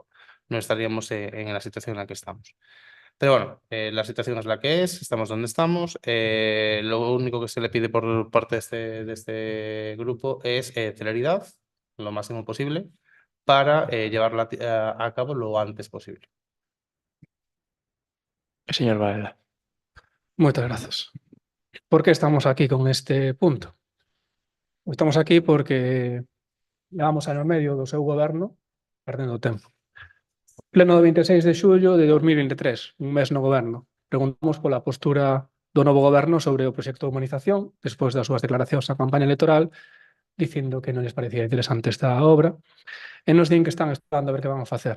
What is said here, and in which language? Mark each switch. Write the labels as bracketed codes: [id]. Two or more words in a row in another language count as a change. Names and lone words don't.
[es] No estaríamos en la situación en la que estamos. Pero bueno, la situación es la que es, estamos donde estamos. Lo único que se le pide por parte de este grupo es celeridad, lo máximo posible, para llevarla a cabo lo antes posible. Señor Varela. [gl] Moitas grazas. Por que estamos aquí con este punto? Estamos aquí porque levamos ano e medio do seu goberno perdendo o tempo. Pleno do 26 de xullo de 2023, un mes no goberno. Preguntamos pola postura do novo goberno sobre o proxecto de humanización, despois das súas declaracións na campaña electoral, dicindo que non lles parecía interesante esta obra, e nos din que están estudando a ver que van a facer.